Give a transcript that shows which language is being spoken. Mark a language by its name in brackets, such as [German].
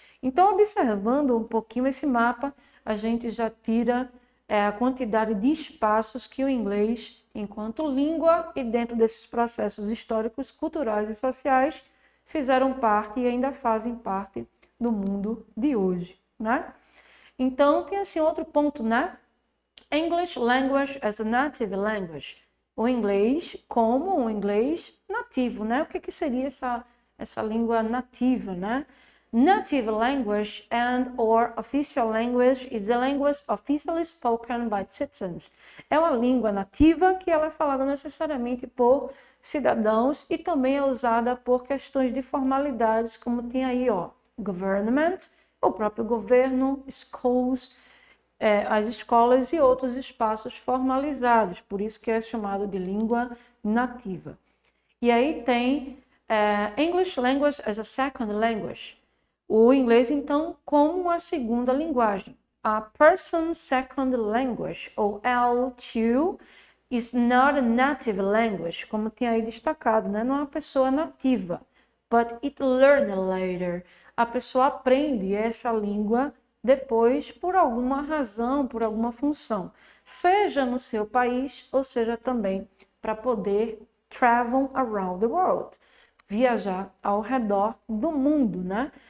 [Portuguese] Então, observando um pouquinho esse mapa, a gente já tira a quantidade de espaços que o inglês, enquanto língua e dentro desses processos históricos, culturais e sociais, fizeram parte e ainda fazem parte do mundo de hoje, né? Então, tem assim outro ponto, né? [English] English language as a native language. [Portuguese] O inglês como um inglês nativo, né? O que seria essa língua nativa, né? [English] Native language and or official language is a language officially spoken by citizens. [Portuguese] É uma língua nativa que ela é falada necessariamente por cidadãos e também é usada por questões de formalidades, como tem aí, ó, government, o próprio governo, schools, as escolas e outros espaços formalizados, por isso que é chamado de língua nativa. E aí tem [English] English language as a second language. [Portuguese] O inglês, então, como a segunda linguagem. [English] A person's second language, ou L2, is not a native language, [Portuguese] como tem aí destacado, né? Não é uma pessoa nativa, [English] but it learned later. [Portuguese] A pessoa aprende essa língua depois por alguma razão, por alguma função, seja no seu país ou seja também para poder [English] travel around the world, [Portuguese] viajar ao redor do mundo, né?